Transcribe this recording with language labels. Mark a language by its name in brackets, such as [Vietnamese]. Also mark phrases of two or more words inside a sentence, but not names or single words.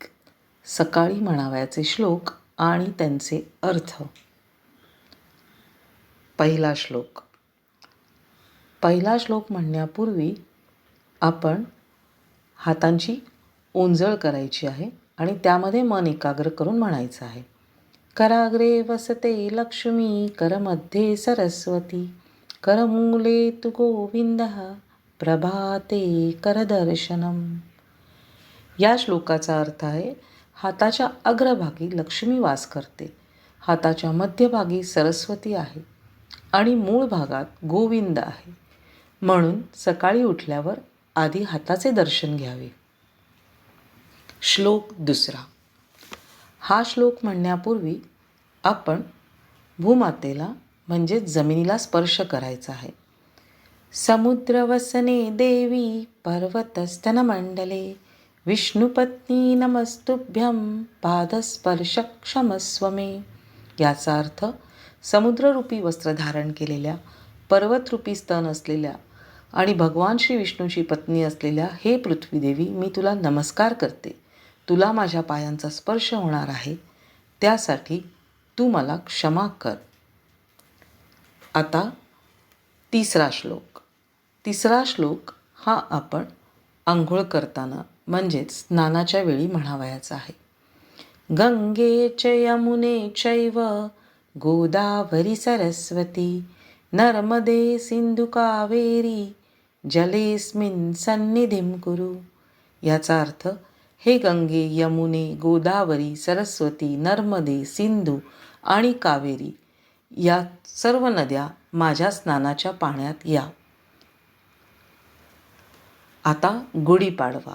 [Marathi] सकाळी म्हणावयाचे श्लोक आणि त्यांचे अर्थ. पहिला श्लोक. पहिला श्लोक म्हणण्यापूर्वी आपण हातांची ओंजळ करायची आहे आणि त्यामध्ये मन एकाग्र करून म्हणायचं आहे. [Sanskrit] कराग्रे वसते लक्ष्मी, करमध्ये सरस्वती, करमूले तु गोविंदः, प्रभाते करदर्शनम. [Marathi] या श्लोकाचा अर्थ आहे, हाताच्या अग्रभागी लक्ष्मी वास करते, हाताच्या मध्यभागी सरस्वती आहे आणि मूळ भागात गोविंद आहे. म्हणून सकाळी उठल्यावर आधी हाताचे दर्शन घ्यावे. श्लोक दुसरा. हा श्लोक म्हणण्यापूर्वी आपण भूमातेला म्हणजे जमिनीला स्पर्श करायचा आहे. [Sanskrit] समुद्रवसने देवी, पर्वतस्तनमंडले, विष्णुपत्नी नमस्तुभ्यं, पादस्पर्श क्षमस्व मे. [Marathi] याचा अर्थ, समुद्ररूपी वस्त्र धारण केलेल्या, पर्वतरूपी स्तन असलेल्या आणि भगवान श्री विष्णूची पत्नी असलेल्या हे पृथ्वीदेवी, मी तुला नमस्कार करते. तुला माझ्या पायांचा स्पर्श होणार आहे, त्यासाठी तू मला क्षमा कर. आता तिसरा श्लोक. तिसरा श्लोक हा आपण आंघोळ करताना म्हणजेच स्नानाच्या वेळी म्हणावयाचा आहे. [Sanskrit] गंगे च यमुने चैव, गोदावरी सरस्वती, नर्मदे सिंधु कावेरी, जलेस्मिन् सन्निधिं कुरु. [Marathi] याचा अर्थ, हे गंगे, यमुने, गोदावरी, सरस्वती, नर्मदे, सिंधू आणि कावेरी या सर्व नद्या माझ्या स्नानाच्या पाण्यात या. आता गुढीपाडवा.